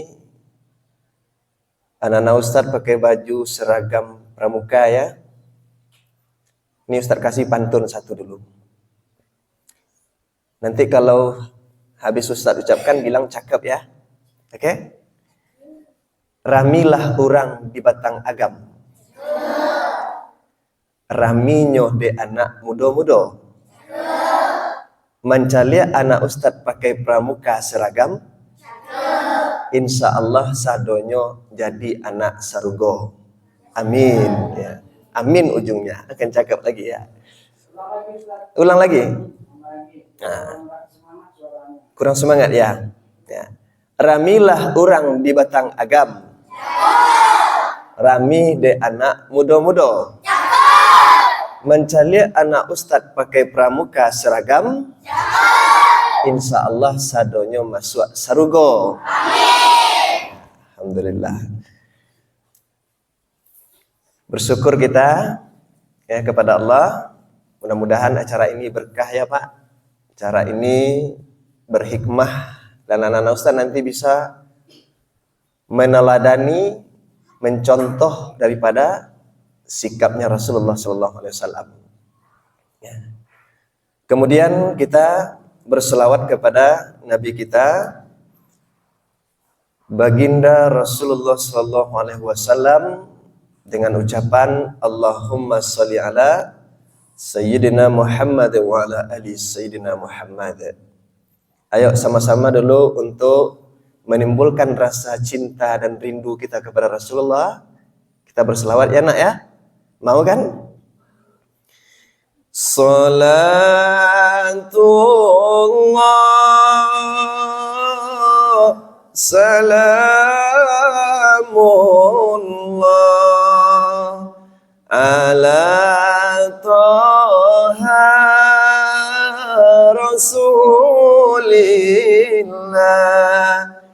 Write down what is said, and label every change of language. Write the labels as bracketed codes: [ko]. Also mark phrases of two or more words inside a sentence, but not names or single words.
[id] Anak-anak Ustadz pakai baju seragam pramuka ya. Ini Ustadz kasih pantun satu dulu. Nanti kalau habis Ustadz ucapkan bilang cakep ya. Oke? [min] Ramilah orang di batang agam. Raminyo de anak mudo-mudo. [id] Mancalia anak Ustadz pakai pramuka seragam. [ar] إن شاء الله [min] sadonyo jadi anak sarugo. [id] Amin ya. Amin ujungnya. Akan cakep lagi ya. Ulang lagi. Nah. Kurang semangat ya. Ya. [min] Ramilah orang di batang agam. Rami de anak mudo-mudo. [id] Mencari anak Ustadz pakai pramuka seragam. [ar] إن شاء الله [min] sadonyo masuk sarugo. [id] Amin. Alhamdulillah. Bersyukur kita ya kepada Allah. Mudah-mudahan acara ini berkah ya Pak. Acara ini berhikmah dan anak-anak Ustadz nanti bisa meneladani, mencontoh daripada sikapnya Rasulullah SAW. Ya. Kemudian kita berselawat kepada Nabi kita, Baginda Rasulullah SAW, dengan ucapan [ar] اللهم صل على سيدنا محمد وعلى آل سيدنا محمد. [id] Ayo sama-sama dulu untuk menimbulkan rasa cinta dan rindu kita kepada Rasulullah. Kita berselawat ya nak ya. Mau kan? [ar] صلاة الله سلام الله على طه رسول الله.